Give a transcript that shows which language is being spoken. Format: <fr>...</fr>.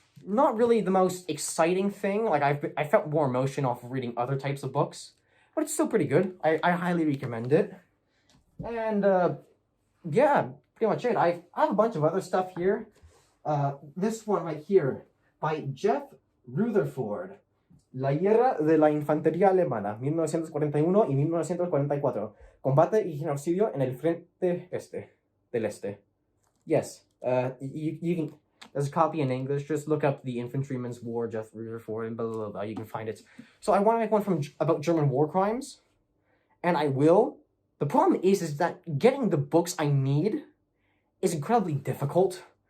<en>Not really the most exciting thing. Like I felt more emotion off of reading other types of books, but it's still pretty good. I highly recommend it. And yeah, pretty much it. I have a bunch of other stuff here. This one right here by Jeff Rutherford.</en> <es>La guerra de la infantería alemana, 1941 y 1944. Combate y genocidio en el frente del este.</es> <en>Yes, you can. There's a copy in English. Just look up the Infantryman's War, Jeff Rutherford, and blah, blah, blah. You can find it. So I want to make one about German war crimes, and I will. The problem is that getting the books I need is incredibly difficult.</en>